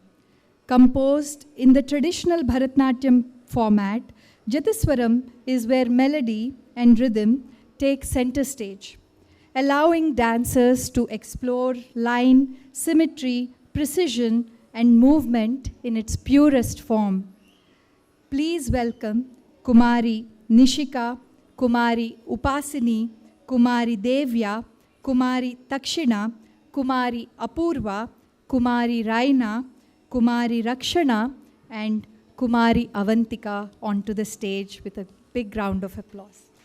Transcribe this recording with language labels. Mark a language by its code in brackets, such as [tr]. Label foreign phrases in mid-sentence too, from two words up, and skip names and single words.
[en] Composed in the traditional Bharatanatyam format, Jatiswaram is where melody and rhythm take center stage, allowing dancers to explore line, symmetry, precision, and movement in its purest form. Please welcome Kumari Nishika, Kumari Upasini, Kumari Devya, Kumari Takshina, Kumari Apurva, Kumari Raina, Kumari Rakshana, and Kumari Avantika onto the stage with a big round of applause.